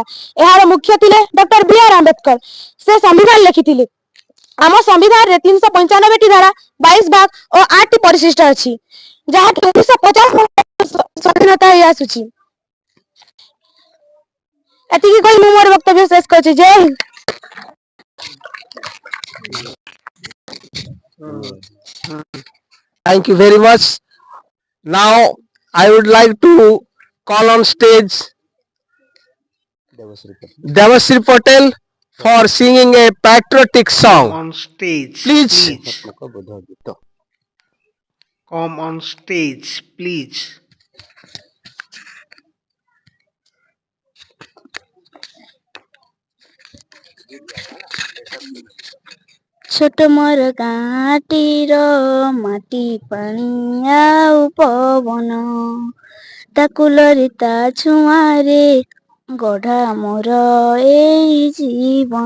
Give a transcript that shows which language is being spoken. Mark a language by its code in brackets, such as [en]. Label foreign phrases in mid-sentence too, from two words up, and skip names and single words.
[or] ଏହାର ମୁଖ୍ୟ ଥିଲେ ଡକ୍ଟର B.R. ଆମ୍ବେଦକର। ସେ ସମ୍ବିଧାନ ଲେଖିଥିଲେ। ଆମ ସମ୍ବିଧାନରେ 395ଟି ଧାରା, 22 ଭାଗ ଓ 8ଟି ପରିଶିଷ୍ଟ ଅଛି, ଯାହାକି 1950 ସ୍ୱାଧୀନତା ହେଇ ଆସୁଛି। ଏତିକି କହି ମୁଁ ମୋର ବକ୍ତବ୍ୟ ଶେଷ କରୁଛି। ଜୟ ହିନ୍ଦ। [en] Thank you very much. Now, I would like to call on stage Devasri Patel for singing a patriotic song. On stage, Please. Come on stage, please. [or] ଛୋଟ ମୋର ଗାଁଟିର ମାଟି ପାଣି ଆଉ ପବନ, ତାକୁ ଲଳିତା ଛୁଆଁରେ ଗଢ଼ା ମୋର ଏଇ ଜୀବନ।